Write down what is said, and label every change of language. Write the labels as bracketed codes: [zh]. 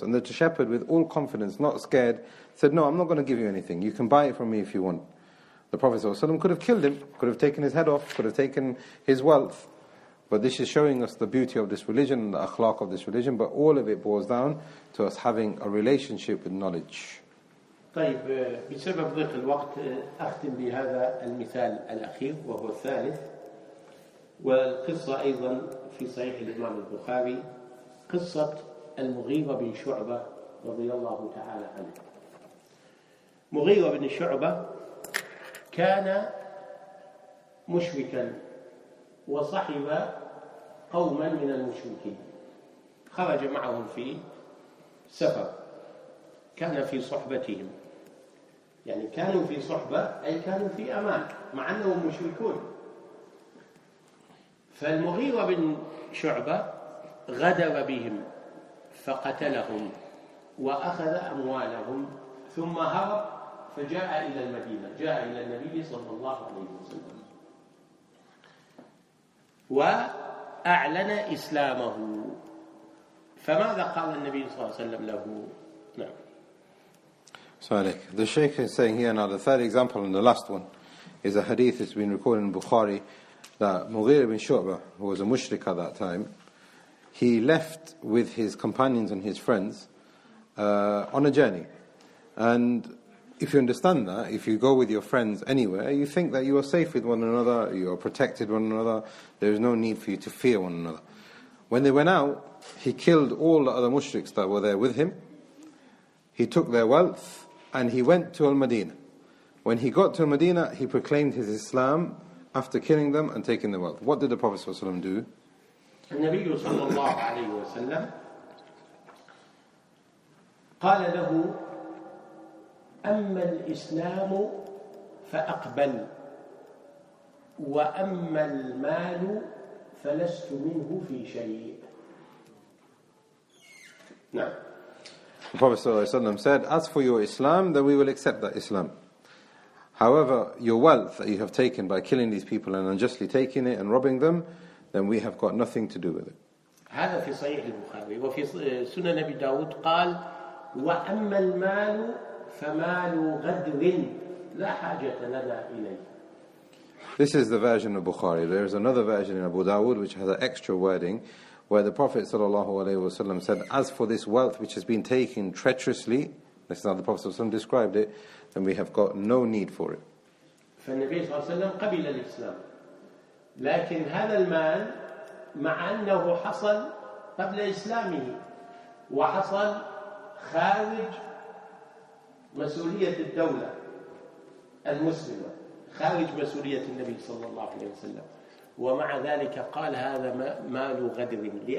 [en] And the shepherd, with all confidence, not scared, said, no, I'm not going to give you anything. You can buy it from me if you want. The Prophet ﷺ could have killed him, could have taken his head off, could have taken his wealth. But this is showing us the beauty of this religion and the akhlaq of this religion. But all of it boils down to us having a relationship with knowledge. [ar] طيب بسبب ضيق الوقت أختم بهذا المثال الأخير وهو الثالث. والقصة أيضا في صحيح الإمام البخاري، قصة المغيرة بن شعبة رضي الله تعالى عنه. مغيرة بن شعبة كان مشركا وصحب قوما من المشركين، خرج معهم في سفر، كان في صحبتهم، يعني كانوا في صحبة أي كانوا في أمان مع أنهم مشركون. فالمغيرة بن شعبة غدر بهم فقتلهم وأخذ أموالهم ثم هرب فجاء إلى المدينة، جاء إلى النبي صلى الله عليه وسلم وأعلن إسلامه. فماذا قال النبي صلى الله عليه وسلم له؟ نعم. [en] So the Shaykh is saying here now, the third example and the last one is a hadith that's been recorded in Bukhari, that Mughira bin Shu'bah, who was a mushrik at that time, he left with his companions and his friends on a journey. And if you understand that, if you go with your friends anywhere, you think that you are safe with one another, you are protected one another, there is no need for you to fear one another. When they went out, he killed all the other mushriks that were there with him. He took their wealth and he went to Al-Madinah. When he got to Al-Madinah, he proclaimed his Islam after killing them and taking their wealth. What did the Prophet ﷺ do? [ar] النبي صلى الله عليه وسلم قال له: أما الإسلام فأقبل وأما المال فلست منه في شيء. نعم. [en] The Prophet ﷺ said, as for your Islam, then we will accept that Islam. However, your wealth that you have taken by killing these people and unjustly taking it and robbing them, then we have got nothing to do with it. [ar] هذا في صحيح البخاري. وفي سنن أبي داود قال: وأما المال فمال غدر لا حاجة لنا إليه. [en] This is the version of Bukhari. There is another version in Abu Dawud which has an extra wording where the Prophet ﷺ said, as for this wealth which has been taken treacherously, this is how the Prophet ﷺ described it, then we have got no need for it. [ar] فالنبي صلى الله عليه وسلم قبل الإسلام، لكن هذا المال مع أنه حصل قبل إسلامه وحصل خارج مسؤولية الدولة المسلمة، خارج مسؤولية النبي صلى الله عليه وسلم، ومع ذلك قال هذا مال غدر.